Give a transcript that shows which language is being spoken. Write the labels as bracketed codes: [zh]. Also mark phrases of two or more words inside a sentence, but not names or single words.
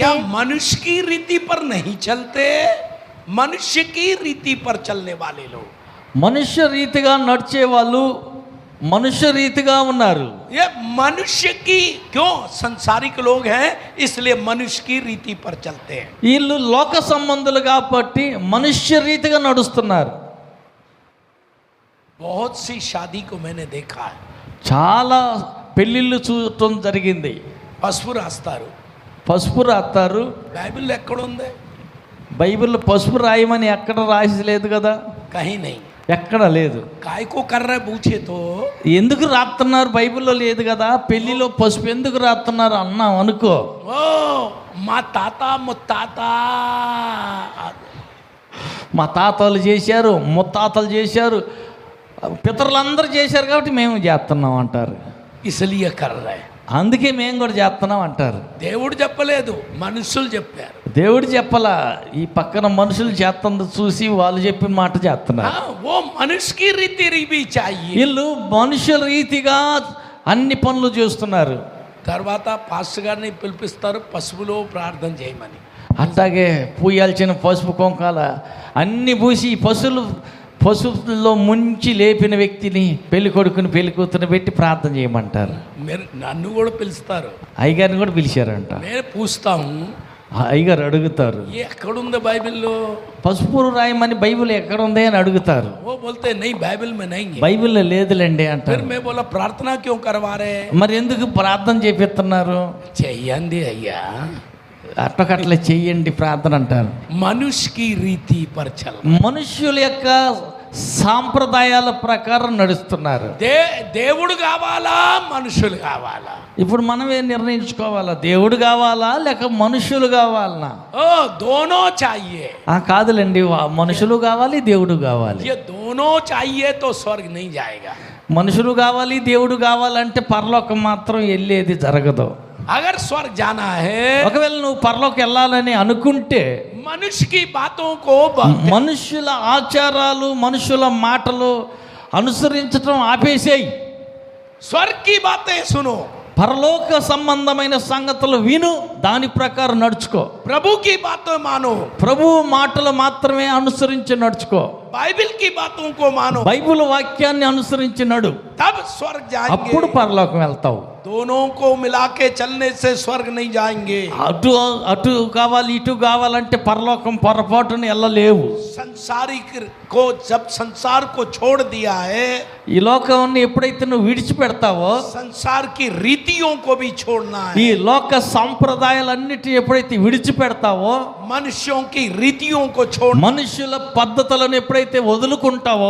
[hi] क्या मनुष्य की रीति पर नहीं चलते? मनुष्य की रीति पर चलने वाले लोग, [te] మనుష్య రీతిగా నడిచే వాళ్ళు మనుష్య రీతిగా ఉన్నారు. [hi] ये मनुष्य की, क्यों संसारिक लोग हैं इसलिए मनुष्य की रीति पर चलते हैं. [te] వీళ్ళు లోక సంబంధులు కాబట్టి మనుష్య రీతిగా నడుస్తున్నారు. [hi] बहुत सी शादी को मैंने देखा है, [te] చాలా పెళ్ళిళ్ళు చూడటం జరిగింది. పసుపు రాస్తారు. పసుపు రాస్తారు. బైబిల్ ఎక్కడ ఉంది? బైబిల్లో పసుపు రాయమని ఎక్కడ రాసి లేదు కదా, [hi] कहीं नहीं. [te] ఎక్కడ లేదు. [hi] काय को कर रहे पूछे तो [te] ఎందుకు రాస్తున్నారు? బైబిల్లో లేదు కదా. పెళ్లిలో పసుపు ఎందుకు రాస్తున్నారు అన్నాం అనుకో, ओ మా తాత ముత్తాత మా తాతలు చేశారు, ముత్తాతలు చేశారు, పితరులందరూ చేశారు కాబట్టి మేము చేస్తున్నాం అంటారు. [hi] इसलिए कर रहे. [te] అందుకే మేము కూడా చేస్తున్నాం అంటారు. దేవుడు చెప్పలేదు, మనుషులు చెప్పారు. దేవుడు చెప్పలా, ఈ పక్కన మనుషులు చేస్తుంది చూసి వాళ్ళు చెప్పిన మాట చేస్తున్నారు. [hi] हाँ, वो मनुष्य की रीति भी चाहिए. [te] వీళ్ళు మనుషుల రీతిగా అన్ని పనులు చేస్తున్నారు. తర్వాత పాస్టర్ గారిని పిలిపిస్తారు, పసుపులో ప్రార్థన చేయమని. అట్లాగే పూయాల్సిన పసుపు కుంకాల అన్ని పూసి ఈ పసుపులో ముంచి లేపిన వ్యక్తిని పెళ్లి కొడుకుని పెళ్లి కూతురుని పెట్టి ప్రార్థన చేయమంటారు. మీరు నన్ను కూడా పిలుస్తారు, అయ్యగారిని కూడా పిలిచారంట. [hi] నేను పూछता हूँ, [te] అయ్యగారు అడుగుతారు, ये ఎక్కడుంది బైబిల్లో? పసుపు రాయమని బైబిల్ ఎక్కడ ఉంది అని అడుగుతారు. [hi] वो बोलते नहीं बाइबल में नहीं है. [te] బైబిల్లో లేదులేండి फिर అంటారు. [hi] मैं बोला प्रार्थना क्यों करवा रहे? [te] మరి ఎందుకు ప్రార్థన చేపిస్తున్నారు? చెయ్యండి అయ్యా, అట్లకట్లా చెయ్యండి ప్రార్థన అంటారు. [hi] మనుష్య की रीति पर चल. [te] మనుష్యుల యొక్క సాంప్రదాయాల ప్రకారం నడుస్తున్నారు. దేవుడు కావాలా మనుషులు కావాలా? ఇప్పుడు మనమే నిర్ణయించుకోవాలా, దేవుడు కావాలా లేక మనుషులు కావాలనా? [hi] ओ दोनों चाहिए. [te] కాదులేండి, మనుషులు కావాలి, దేవుడు కావాలి. [hi] ये दोनों चाहिए तो स्वर्ग नहीं जाएगा. [te] మనుషులు కావాలి, దేవుడు కావాలంటే పరలోకం మాత్రం వెళ్ళేది జరగదు. [hi] अगर स्वर्ग जाना है, [te] ఒకవేళ నువ్వు పరలోకి వెళ్ళాలని అనుకుంటే [hi] मनुष्य की बातों को [te] మనుషుల ఆచారాలు మనుషుల మాటలు అనుసరించడం ఆపేసేయి. [hi] स्वर्ग की बातें सुनो, [te] పరలోక సంబంధమైన సంగతులు విను, దాని ప్రకారం నడుచుకో. [hi] प्रभु की बातें मानो, [te] ప్రభువు మాటలు మాత్రమే అనుసరించి నడుచుకో. [hi] बाइबल की बातों को मानो, [te] బైబిల్ వాక్యాన్ని అనుసరించి నడు, [hi] तब स्वर्ग जाएंगे. [te] అప్పుడు పరలోకం వెళ్తావు. [hi] दोनों को मिला के चलने से स्वर्ग नहीं जाएंगे. [te] అటు అటు కావాలి ఇటు కావాలంటే పరలోకం పొరపాటున వెళ్ళలేవు. [hi] संसारिक को जब संसार को छोड़ दिया है, [te] ఈ లోకాన్ని ఎప్పుడైతే నువ్వు విడిచిపెడతావో, [hi] संसार की रीतियों को भी छोड़ना [te] ఈ [hi] है. [te] లోక సాంప్రదాయాలన్నిటి ఎప్పుడైతే విడిచిపెడతావో, [hi] मनुष्यों की रीतियों को छोड़ना, [te] మనుషుల పద్ధతులను ఎప్పుడైతే వదులుకుంటావో,